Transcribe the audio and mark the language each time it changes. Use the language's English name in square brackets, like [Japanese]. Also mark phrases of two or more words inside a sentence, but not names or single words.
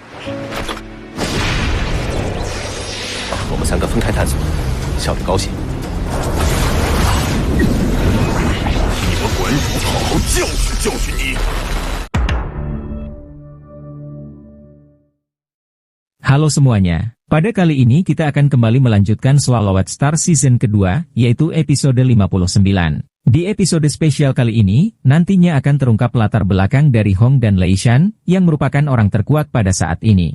[Chinese] 我们三个分开探索，笑得高兴。你们馆主好好教训教训你。 [Indonesian] Halo semuanya, pada kali ini kita akan kembali melanjutkan Swallowed Star Season kedua, yaitu episode 59. Di episode spesial kali ini, nantinya akan terungkap latar belakang dari Hong dan Lei Shan, yang merupakan orang terkuat pada saat ini.